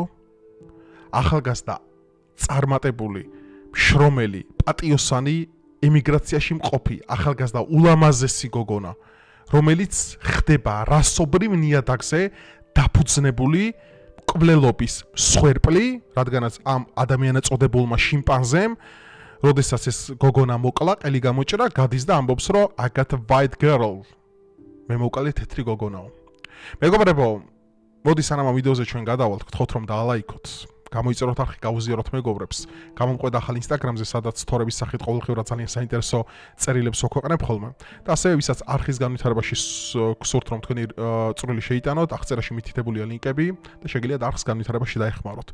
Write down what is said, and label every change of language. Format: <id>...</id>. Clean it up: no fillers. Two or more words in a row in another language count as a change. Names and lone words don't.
<ka>ახალგაზრდა წარმატებული შრომელი, პატიოსანი, ემიგრაციაში მყოფი, ახალგაზრდა ულამაზესი გოგონა, რომელიც ხდება რასობრივ ნიადაგზე დაფუძნებული კვლელობის მსხვერპლი, რადგანაც ამ ადამიანად წოდებულმა შიმპანზემ, როდესაც ეს გოგონა მოკლა, ყელი გამოჭრა, გადის და ამბობს, რომ</ka> <en>I got a white girl.</en> <ka>მე მოვკალე თეთრი გოგონაო. მეგობრებო, მოდი სანამ ამ ვიდეოზე ჩვენ გადავალთ, გთხოვთ რომ დაალაიქოთ. გამოიწეროთ არხი, გავუზიაროთ მეგობრებს. გამომყვეთ ახალ ინსტაგრამზე, სადაც თორების სახით ყოველდღიურად ძალიან საინტერესო წერილებს ვქვეყნებ ხოლმე. და ასევე ვისაც არხის განვითარებაში გსურთ რომ თქვენი წვრილი შეიტანოთ, აღწერაში მითითებულია ლინკები და შეგიძლიათ არხის განვითარებაში დაეხმაროთ.</ka>